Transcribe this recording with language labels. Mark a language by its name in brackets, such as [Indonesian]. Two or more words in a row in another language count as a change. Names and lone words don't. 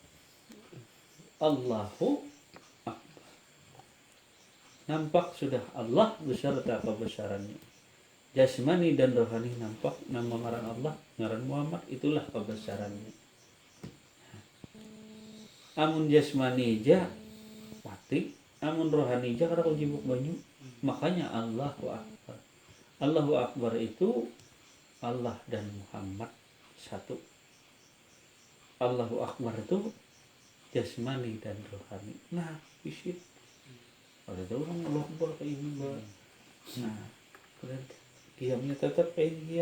[Indonesian] Allahu nampak sudah Allah beserta kebesarannya. Jasmani dan rohani nampak. Nama ngaran Allah, ngaran Muhammad, itulah kebesarannya. [Banjar] Amun jasmani ja pati, amun rohani ja kada kujibuk banyu. [Indonesian] Makanya [Arabic] الله أكبر. الله أكبر [Indonesian] itu Allah dan Muhammad satu. [Arabic] الله أكبر [Indonesian] itu jasmani dan rohani. [Banjar] Nah, bisit. [Indonesian] Ada orang Allah Akbar kayak ini, Mbak. Nah, berarti diamnya tetap kayak diam.